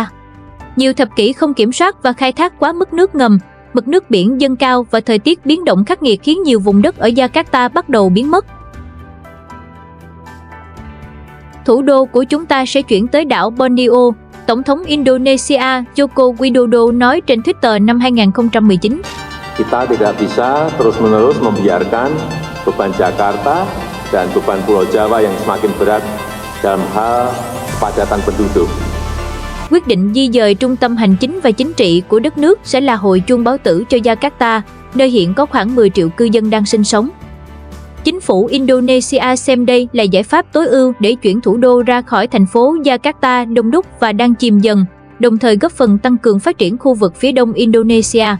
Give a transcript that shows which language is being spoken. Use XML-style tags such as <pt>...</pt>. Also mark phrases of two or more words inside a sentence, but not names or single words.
<vi>Nhiều thập kỷ không kiểm soát và khai thác quá mức nước ngầm, mực nước biển dâng cao và thời tiết biến động khắc nghiệt khiến nhiều vùng đất ở Jakarta bắt đầu biến mất. Thủ đô của chúng ta sẽ chuyển tới đảo Borneo, Tổng thống Indonesia Joko Widodo nói trên Twitter năm 2019.</vi> <id>Kita tidak bisa terus-menerus membiarkan beban Jakarta dan beban Pulau Jawa yang semakin berat dalam hal kepadatan penduduk.</id> <vi>Quyết định di dời trung tâm hành chính và chính trị của đất nước sẽ là hồi chuông báo tử cho Jakarta, nơi hiện có khoảng 10 triệu cư dân đang sinh sống. Chính phủ Indonesia xem đây là giải pháp tối ưu để chuyển thủ đô ra khỏi thành phố Jakarta đông đúc và đang chìm dần, đồng thời góp phần tăng cường phát triển khu vực phía đông Indonesia.</vi>